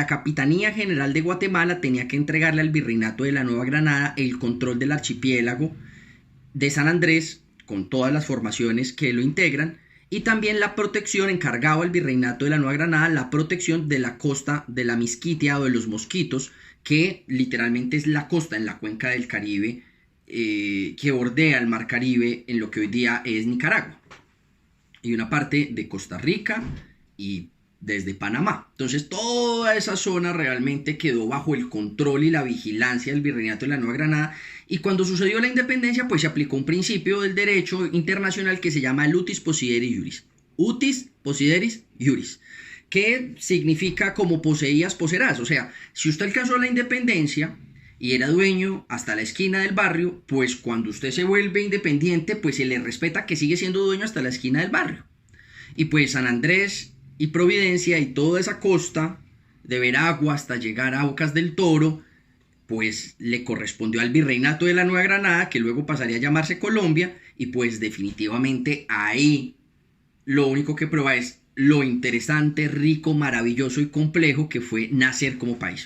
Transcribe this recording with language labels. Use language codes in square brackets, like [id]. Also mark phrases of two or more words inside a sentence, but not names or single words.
[es] Capitanía General de Guatemala tenía que entregarle al Virreinato de la Nueva Granada el control del archipiélago de San Andrés, con todas las formaciones que lo integran, y también la protección, encargaba al Virreinato de la Nueva Granada la protección de la costa de la Misquitia o de los Mosquitos, que literalmente es la costa en la cuenca del Caribe, que bordea el mar Caribe en lo que hoy día es Nicaragua, y una parte de Costa Rica y desde Panamá. Entonces toda esa zona realmente quedó bajo el control y la vigilancia del Virreinato de la Nueva Granada, y cuando sucedió la independencia pues se aplicó un principio del derecho internacional que se llama el [la] utis possideris iuris. Utis possideris iuris, [es] que significa como poseías, poseerás. O sea, si usted alcanzó la independencia y era dueño hasta la esquina del barrio, pues cuando usted se vuelve independiente pues se le respeta que sigue siendo dueño hasta la esquina del barrio. Y pues San Andrés y Providencia y toda esa costa de Veragua hasta llegar a Bocas del Toro, pues le correspondió al Virreinato de la Nueva Granada, que luego pasaría a llamarse Colombia, y pues definitivamente ahí lo único que prueba es lo interesante, rico, maravilloso y complejo que fue nacer como país.